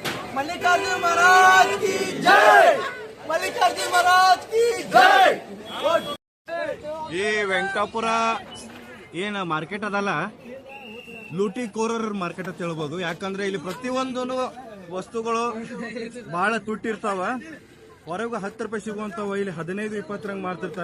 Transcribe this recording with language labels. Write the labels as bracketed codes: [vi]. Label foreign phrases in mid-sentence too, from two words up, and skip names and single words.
[hi] मल्लिकार्जुन महाराज की जय। मल्लिकार्जुन महाराज की जय। [kn] ಈ ವೆಂಕಟಾಪುರ ಏನು ಮಾರ್ಕೆಟ್ ಅದಲ್ಲ, ಲೂಟಿ ಕೋರರ್ ಮಾರ್ಕೆಟ್ ಅಂತ ಹೇಳ್ಬೋದು. ಯಾಕಂದ್ರೆ ಇಲ್ಲಿ ಪ್ರತಿಯೊಂದು ವಸ್ತುಗಳು ಬಹಳ ತುಟ್ಟಿರ್ತಾವ. ಹೊರಗೆ 10 ರೂಪಾಯಿ ಸಿಗುವಂತವ ಇಲ್ಲಿ 15-20 ರಂಗ್ ಮಾಡ್ತಿರ್ತಾರ.